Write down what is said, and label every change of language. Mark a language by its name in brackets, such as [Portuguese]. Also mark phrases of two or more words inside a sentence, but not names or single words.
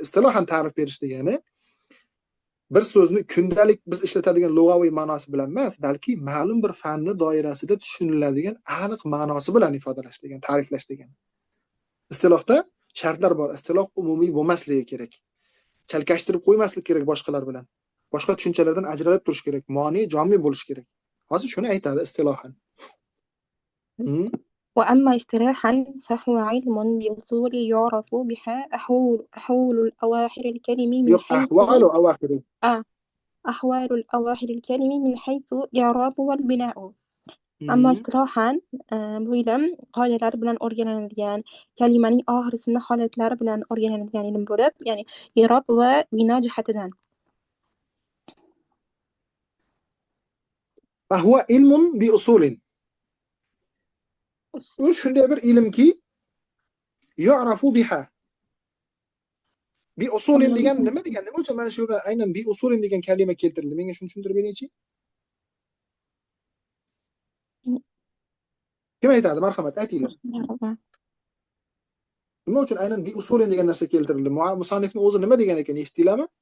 [Uzbek] Istilohan ta'rif berish degani bir so'zni kundalik biz ishlatadigan lug'aviy ma'nosi bilan emas, balki ma'lum bir fanni doirasida tushuniladigan aniq ma'nosi bilan ifodalash degan, ta'riflash degan. Istilohda shartlar bor. Istiloh umumiy bo'lmasligi kerak. Chalkashtirib qo'ymaslik kerak boshqalar bilan. Boshqa tushunchalardan ajralib turish kerak. Ma'ni jomi bo'lish kerak. Hozir shuni aytadi istilohan. [Arabic] وأما اصطلاحا فهو علم بأصول يعرف بها أحوال الأواخر الكلم من [Uzbek] Yo'q, [Arabic] حيث [Uzbek] ahvol va avaxir. [Arabic] أحوال الأواخر الكلم من حيث الإعراب والبناء. أما اصطلاحا [Uzbek] bu ilm qoidalar bilan o'rganilgan, kalimaning oxirisini holatlari bilan o'rganilgan ilm bo'lib, ya'ni i'rob va bino jihatidan. [Arabic] فهو علم بأصول. [Uzbek] U shunday bir ilmki [Arabic] يعرف بها. بأصول [Uzbek] degan nima degan? Nima uchun mana shu yerda aynan [Arabic] بأصول [Uzbek] degan kalima keltirildi? Menga shuni tushuntirib beringchi. Kim aytadi? Marhamat, aytinglar. Nima uchun aynan [Arabic] بأصول [Uzbek] degan narsa keltirildi? Musannifning o'zi nima degan ekan, eshitdinglarmi?